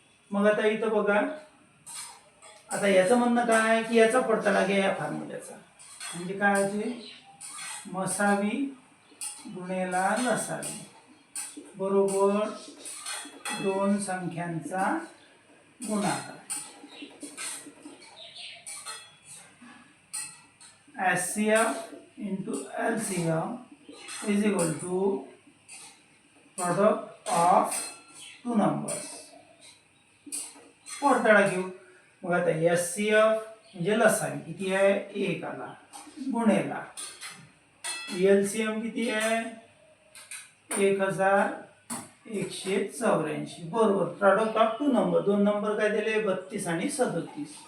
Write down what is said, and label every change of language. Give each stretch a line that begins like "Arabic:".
Marathi: मग आता इथं बघा आता याचं म्हणणं काय आहे की याचा पडताळा घ्या या फॉर्म्युल्याचा. म्हणजे काय होते मसावी गुणेला लसावी बरोबर दोन संख्यांचा गुणाकार.
English: HCF into LCM is equal to product of two numbers.
Marathi: पोरताळा घेऊ. मग आता HCF म्हणजे लसावी किती आहे 1 आला गुणेला LCM किती आहे 1184 बरोबर.
English: product of two number,
Marathi: दोन नंबर काय दिले 32 आणि 37.